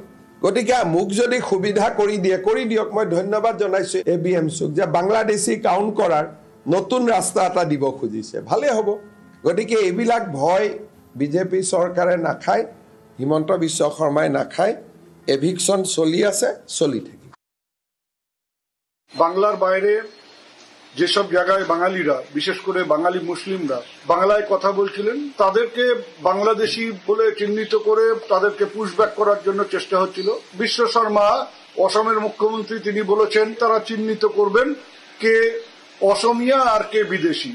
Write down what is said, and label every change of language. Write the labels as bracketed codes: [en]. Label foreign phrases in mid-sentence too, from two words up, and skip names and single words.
[as] গতিকে মোক যদি সুবিধা কৰি দিয়ক। মই ধন্যবাদ জনাইছোঁ ABMCক যে বাংলাদেশী কাউণ্ট কৰাৰ নতুন ৰাস্তা এটা দিব খুজিছে, ভালে হ'ব। গতিকে এইবিলাক ভয় বিজেপি চৰকাৰে নাখায়, হিমন্ত বিশ্ব শৰ্মাই নাখায়। এভিকশন চলি আছে, চলি থাকে। [bn] বাংলার বাইরে যেসব জায়গায় বাঙালিরা, বিশেষ করে বাঙালি মুসলিমরা বাংলায় কথা বলছিলেন, তাদেরকে বাংলাদেশি বলে চিহ্নিত করে তাদেরকে পুশব্যাক করার জন্য চেষ্টা হচ্ছিল। বিশ্ব শর্মা অসমের মুখ্যমন্ত্রী, তিনি বলেছেন তারা চিহ্নিত করবেন কে অসমিয়া আর কে বিদেশি।